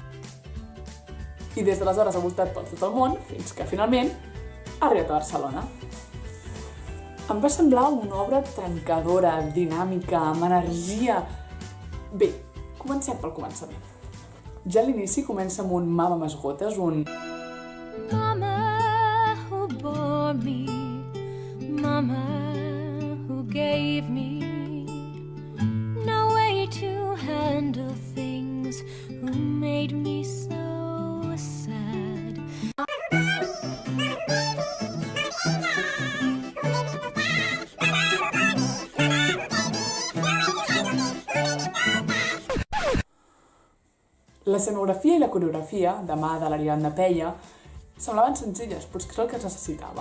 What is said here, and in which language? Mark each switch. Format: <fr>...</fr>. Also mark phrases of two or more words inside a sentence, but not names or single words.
<ca>I des d'aleshores ha voltat per tot el món fins que finalment ha arribat a Barcelona. Em va semblar una obra trencadora, dinàmica, amb energia. Bé, comencem pel començament. Ja a l'inici comença amb un mama masgotes, un...</ca> <en>Mama who bore me, Mama who gave me no way to handle things, who made me so sad.</en> <ca>L'escenografia i la coreografia, de mà de l'Ariadna Peia, semblaven senzilles, però és que és el que es necessitava.</ca>